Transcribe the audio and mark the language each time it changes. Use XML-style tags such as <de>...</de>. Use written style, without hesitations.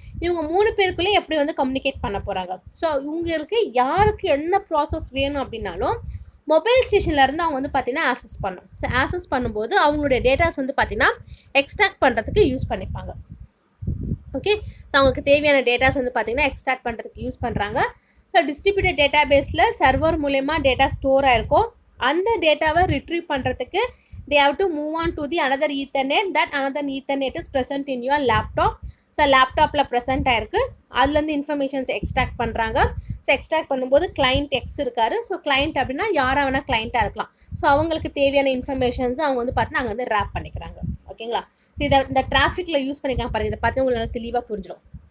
<ta>இவங்க 3 பேருக்குள்ளே எப்படி வந்து கம்யூனிகேட் பண்ண போகிறாங்க. ஸோ உங்களுக்கு யாருக்கு என்ன ப்ராசஸ் வேணும் அப்படின்னாலும் மொபைல் ஸ்டேஷன்லேருந்து அவங்க வந்து பார்த்தீங்கன்னா ஆக்சஸ் பண்ணும். ஸோ ஆக்சஸ் பண்ணும்போது அவங்களுடைய டேட்டாஸ் வந்து பார்த்தீங்கன்னா எக்ஸ்ட்ராக்ட் பண்ணுறதுக்கு யூஸ் பண்ணிப்பாங்க. ஓகே, ஸோ அவங்களுக்கு தேவையான டேட்டாஸ் வந்து பார்த்தீங்கன்னா எக்ஸ்ட்ராக்ட் பண்ணுறதுக்கு யூஸ் பண்ணுறாங்க. ஸோ டிஸ்ட்ரிபியூட்டட் டேட்டா பேஸில் சர்வர் மூலயமா டேட்டா ஸ்டோர் ஆகிருக்கும். அந்த டேட்டாவை ரிட்ரீவ் பண்ணுறதுக்கு</ta> <en>they have to move on to the another ethernet, that another ethernet is present in your laptop.</en> <ta>So லேப்டாப்பில் ப்ரெசென்ட் ஆகிருக்கு, அதுலேருந்து இன்ஃபர்மேஷன்ஸ் எக்ஸ்ட்ராக்ட் பண்ணுறாங்க. ஸோ எக்ஸ்ட்ராக்ட் பண்ணும்போது கிளைண்ட் எக்ஸ் இருக்காரு. ஸோ கிளைண்ட் அப்படின்னா யாராக வேணால் கிளைண்ட்டாக இருக்கலாம். ஸோ அவங்களுக்கு தேவையான இன்ஃபர்மேஷன்ஸ் அவங்க வந்து பார்த்தீங்கன்னா அங்கே வந்து ரேப் பண்ணிக்கிறாங்க. ஓகேங்களா? ஸோ இதை இந்த டிராஃபிக்கில் யூஸ் பண்ணிக்கலாம் பாருங்கள். இதை பார்த்து உங்களுக்கு நல்லா தெளிவாக புரிஞ்சிடும்.</ta>